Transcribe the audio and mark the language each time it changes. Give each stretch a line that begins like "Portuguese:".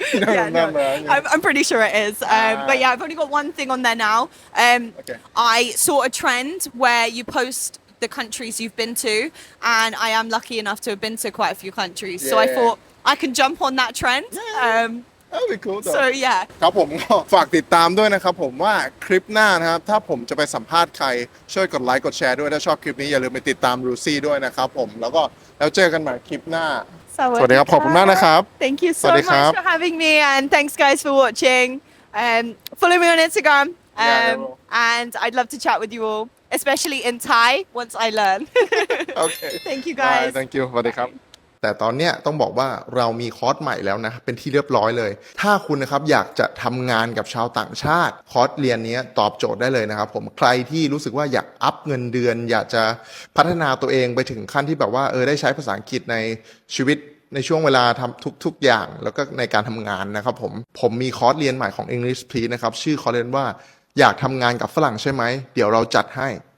English: You don't remember, yeah. I'm pretty sure it is. But yeah, I've only got one thing on there now. Okay. I saw a trend where you post the countries you've been to, and I am lucky enough to have been to quite a few countries. So I Yeah. thought I can jump on that trend. That'll be cool though. So yeah.
Thai: ครับผมก็ฝากติดตามด้วยนะครับผมว่าคลิปหน้านะครับถ้าผมจะไปสัมภาษณ์ใครช่วยกดไลค์กดแชร์ด้วยถ้าชอบคลิปนี้อย่าลืมไปติดตามรูซี่ด้วยนะครับผมแล้วก็แล้วเจอกันใหม่คลิปหน้า สวัสดีครับขอบคุณมากนะครับ
English: Thank you so
Thai: สวัสดีครับ
English: much for having me, and thanks guys for watching. Follow me on Instagram, Yeah, I will. and I'd love to chat with you all, especially in Thai once I learn.
Thai: โอเค
English: Thank you guys. Thank you
Thai: สวัสดีครับ แต่ตอนเนี้ยต้องบอกว่าเรามีคอร์สใหม่แล้วนะเป็นที่เรียบร้อยเลย ถ้าคุณนะครับอยากจะทำงานกับชาวต่างชาติคอร์สเรียนนี้ตอบโจทย์ได้เลยนะครับผมใครที่รู้สึกว่าอยากอัพเงินเดือน อยากจะพัฒนาตัวเองไปถึงขั้นที่แบบว่าได้ใช้ภาษาอังกฤษในชีวิตในช่วงเวลาทำทุกอย่างแล้วก็ในการทำงานนะครับผมมีคอร์สเรียนใหม่ของ English Please นะครับชื่อคอร์สเรียนว่าอยากทำงานกับฝรั่งใช่ไหมเดี๋ยวเราจัดให้